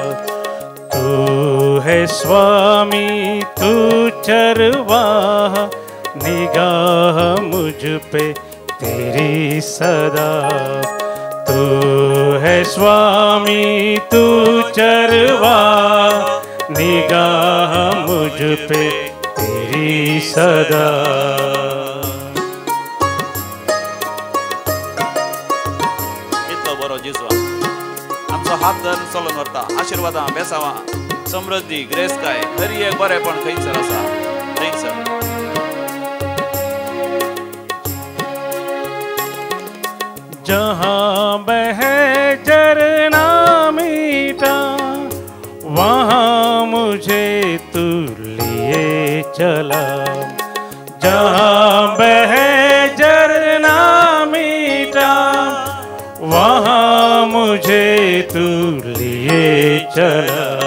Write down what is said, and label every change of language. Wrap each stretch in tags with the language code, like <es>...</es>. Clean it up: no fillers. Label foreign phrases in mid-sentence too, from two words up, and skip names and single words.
<hi>तू है स्वामी तू चरवाहा निगाह मुझ पे तेरी सदा. तू है स्वामी तू चरवाहा निगाह मुझ पे तेरी सदा.</hi> <kok>इतलो बरो जेजू आमचो हात धरून चलून व्हरता. आशीर्वादां बेसांवां समृद्धी ग्रेस काय हरी एक बरेपण थंयसर आसा थंयसर.</kok> <hi>जहाँ बहे झरना मीठा वहाँ मुझे तू लिए चला. जहाँ बहे झरना मीठा वहाँ मुझे तू लिए चला.</hi>